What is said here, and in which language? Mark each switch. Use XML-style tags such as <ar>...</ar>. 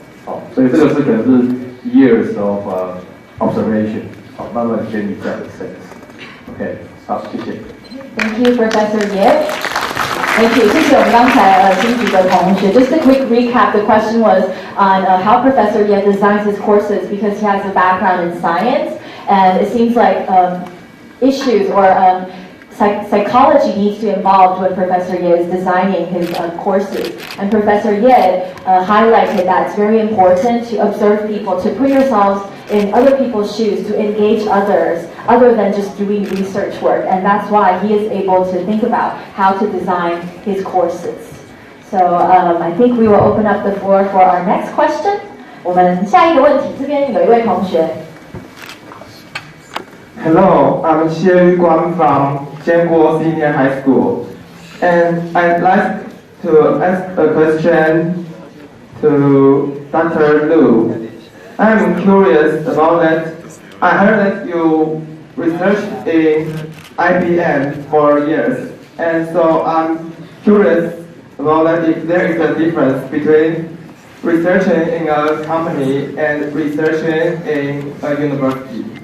<zh>好，所以这个是可能是</zh> <en>years of observation，</en> <zh>好，慢慢建立这样的 sense。OK， 好，谢谢。</zh> <en>Thank you, Professor Ye. Thank you.</en> <zh>谢谢我们刚才新竹的同学。</zh> <en>Just a quick recap. The question was on how Professor Ye designs his courses because he has a background in science, and it seems like issues or psychology needs to be involved when Professor Ye is designing his courses. And Professor Ye highlighted that it's very important to observe people, to put yourselves in other people's shoes, to engage others, other than just doing research work. And that's why he is able to think about how to design his courses. So I think we will open up the floor for our next question.</en> <zh>我们下一个问题，这边有一位同学。</zh> <en>Hello, I'm Xie Guan from Jianguo Senior High School, and I'd like to ask a question to Dr. Lu. I'm curious about that. I heard that you researched in IBM for years, and so I'm curious about that if there is a difference between researching in a company and researching in a university.</en>